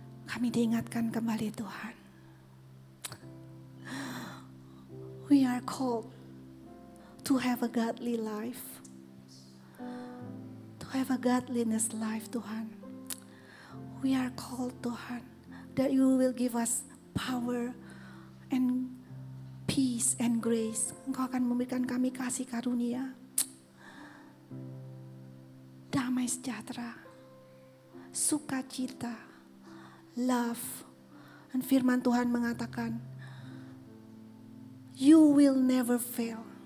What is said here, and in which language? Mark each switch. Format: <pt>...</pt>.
<id>Kami diingatkan kembali Tuhan.</id> <en>We are called to have a godly life. To have a godliness life Tuhan. We are called Tuhan that you will give us power and peace and grace.</en> <id>Engkau akan memberikan kami kasih karunia. Damai sejahtera. Sukacita, love. Dan firman Tuhan mengatakan,</id> <en>you will never fail.</en>